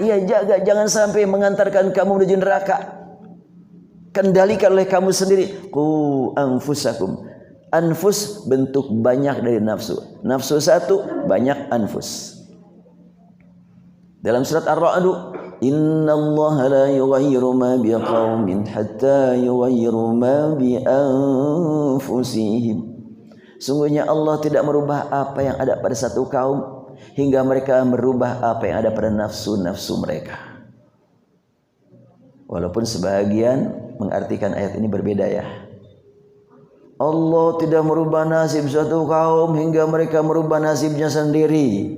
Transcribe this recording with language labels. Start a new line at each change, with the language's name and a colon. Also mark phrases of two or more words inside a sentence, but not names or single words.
Indonesian: Iya, jaga jangan sampai mengantarkan kamu menuju neraka. Kendalikan oleh kamu sendiri.
Arabic: قوا أنفسكم.
Indonesian: Anfus bentuk banyak dari nafsu. Nafsu satu, banyak anfus. Dalam surat Ar-Ra'd,
Arabic: إن الله لا يغير ما بقوم حتى يغيروا ما بأنفسهم.
Indonesian: Sungguhnya Allah tidak merubah apa yang ada pada satu kaum hingga mereka merubah apa yang ada pada nafsu-nafsu mereka. Walaupun sebagian mengartikan ayat ini berbeda ya. Allah tidak merubah nasib suatu kaum hingga mereka merubah nasibnya sendiri.